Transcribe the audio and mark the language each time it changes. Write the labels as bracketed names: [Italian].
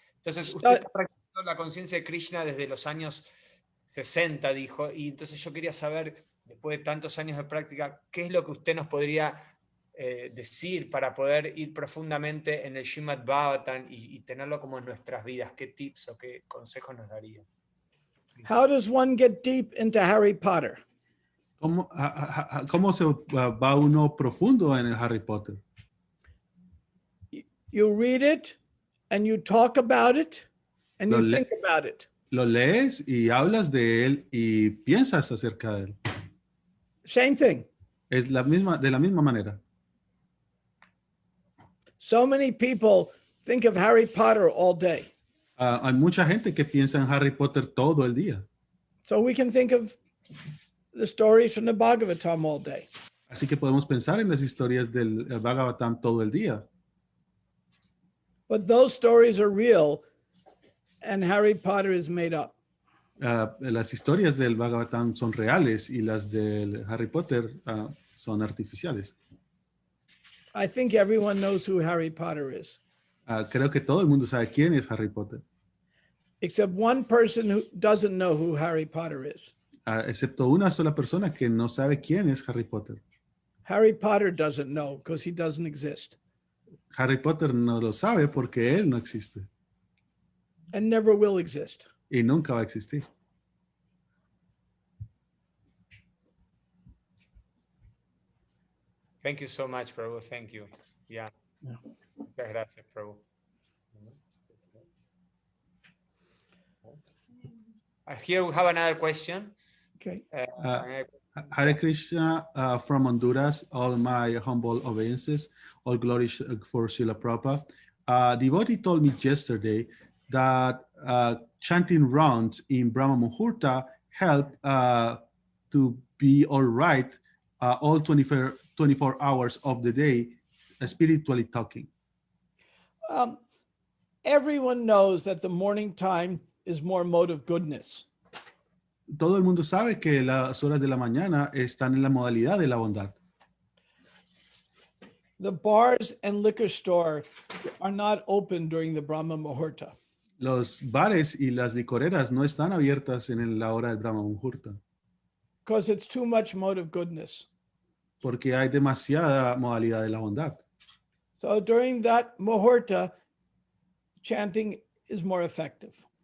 [Spanish] Entonces, usted está practicando la conciencia de Krishna desde los años 60, dijo, y entonces yo quería saber, después de tantos años de práctica, ¿qué es lo que usted nos podría decir para poder ir profundamente en el Srimad Bhagavatam y tenerlo como en nuestras vidas? ¿Qué tips o qué consejos nos daría? [English] How does one get deep into Harry Potter? [Spanish] ¿Cómo se va uno profundo en el Harry Potter? [English] You read it and you talk about it and you think about it. [Spanish] Lo lees y hablas de él y piensas acerca de él. [English] Same thing. [Spanish] Es de la misma manera. [English] So many people think of Harry Potter all day. [Spanish] Hay mucha gente que piensa en Harry Potter todo el día. [English] So we can think of the stories from the Bhagavatam all day. [Spanish] Así que podemos pensar en las historias del Bhagavatam todo el día. [English] But those stories are real and Harry Potter is made up. [Spanish] Las historias del Bhagavatam son reales y las del Harry Potter son artificiales. [English] I think everyone knows who Harry Potter is. [Spanish] Creo que todo el mundo sabe quién es Harry Potter. [English] Except one person who doesn't know who Harry Potter is. [Spanish] Excepto una sola persona que no sabe quién es Harry Potter. [English] Harry Potter doesn't know because he doesn't exist. [Spanish] Harry Potter no lo sabe porque él no existe. [English] And never will exist. [Spanish] Y nunca va a existir. [English] Thank you so much, Prabhu. Thank you. Yeah. [Spanish] Muchas gracias, Prabhu. [English] Here we have another question. Okay. Hare Krishna from Honduras, all my humble obeisances, all glory for Srila Prabhupada. Devotee told me yesterday that chanting rounds in Brahma Muhurta help to be all right all 24 hours of the day, spiritually talking. Everyone knows that the morning time is more mode of goodness. [Spanish] Todo el mundo sabe que las horas de la mañana están en la modalidad de la bondad. [English] The bars and liquor store are not open during the Brahma Muhurta. [Spanish] Los bares y las licoreras no están abiertas en la hora del Brahma Muhurta [English] Because it's too much mode of goodness. [Spanish] porque hay demasiada modalidad de la bondad. [English] So during that Muhurta, chanting is more effective.